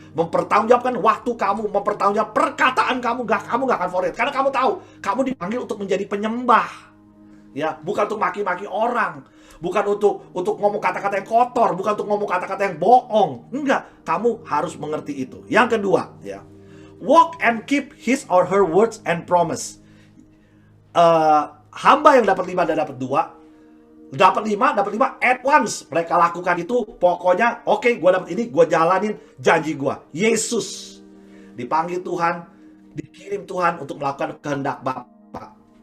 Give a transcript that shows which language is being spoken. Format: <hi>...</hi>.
<id>Mempertanggungjawabkan waktu kamu, mempertanggungjawab perkataan kamu gak akan forget. Karena kamu tahu, kamu dipanggil untuk menjadi penyembah. Ya, bukan untuk maki-maki orang, bukan untuk ngomong kata-kata yang kotor, bukan untuk ngomong kata-kata yang bohong. Enggak, kamu harus mengerti itu. Yang kedua, ya,</id> <en>walk and keep his or her words and promise.</en> <id>Hamba yang dapat 5 dan dapat 2, dapat 5</id> <en>at once.</en> <id>Mereka lakukan itu, pokoknya oke, gue dapat ini, gue jalanin janji gue. Yesus dipanggil Tuhan, dikirim Tuhan untuk melakukan kehendak Bapa.</id>